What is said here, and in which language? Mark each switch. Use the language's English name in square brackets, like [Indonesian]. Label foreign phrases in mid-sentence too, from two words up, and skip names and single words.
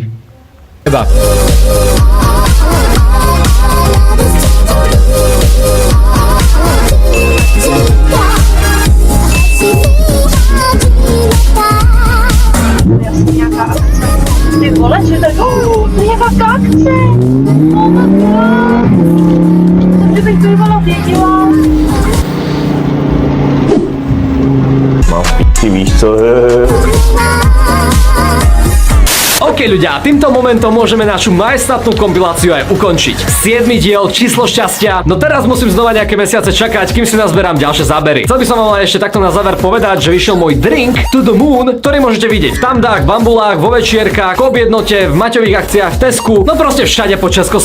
[Slovak] neba. [Czech] Ty vole, [Slovak] čo tak? [Czech] To je fakt akce! [English] Oh my god! [Czech] Kdybych to bývala věděla. Mám p***y, víš co? [Slovak] OK ľudia, týmto momentom môžeme našu majestátnu kompiláciu aj ukončiť. 7. diel, číslo šťastia. No teraz musím znova nejaké mesiace čakať, kým si nazberám ďalšie zábery. Chcel by som vám ale ešte takto na záver povedať, že vyšiel môj Drink to the Moon, ktorý môžete vidieť v Tamdách, v Bambulách, vo večierkach, v Objednote, v Maťových akciách, v Tesku, no proste všade po Československu.